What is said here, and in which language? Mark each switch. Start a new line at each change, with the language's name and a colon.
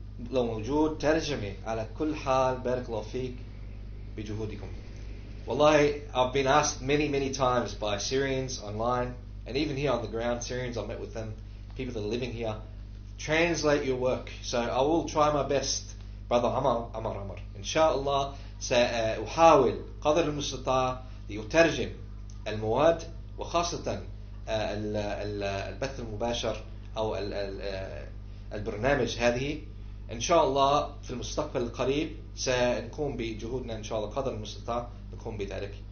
Arabic: لو موجود ترجمة على كل حال بارك الله فيك بجهودكم.
English: Wallahi, I've been asked many times by Syrians online, and even here on the ground, Syrians, I've met with them, people that are living here, translate your work. So I will try my best, brother Amar.
Arabic: Inshallah, سأحاول قدر المستطاع لأترجم المواد، وخاصة البث المباشر أو البرنامج هذه. إن شاء الله في المستقبل القريب سنقوم بجهودنا إن شاء الله قدر المستطاع نقوم بذلك.